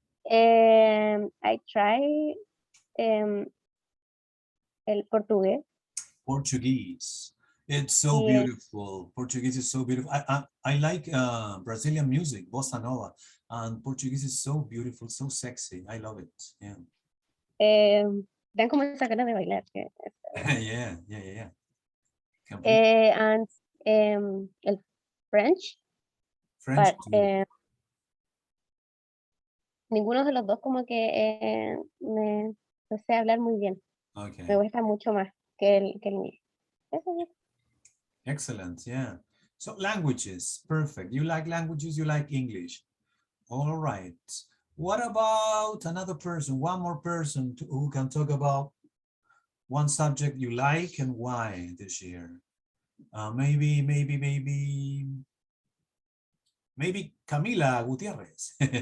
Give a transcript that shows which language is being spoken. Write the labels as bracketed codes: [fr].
[en] I try [es] el portugués. [en] Portuguese. It's so Yes. beautiful. Portuguese is so beautiful. I like Brazilian music, bossa nova, and Portuguese is so beautiful, so sexy. I love it. Yeah. [es] Dan como esa ganas de bailar. [en] Yeah. Completely. And [es] el [en] French, French but too. [es] ninguno de los dos como que no sé hablar muy bien. [en] Okay. [es] Me gusta mucho más que el inglés. Eso es. [en] Excellent. Yeah. So languages, perfect. You like languages, you like English. All right. What about another person, one more person who can talk about one subject you like and why this year? Maybe Camila Gutierrez.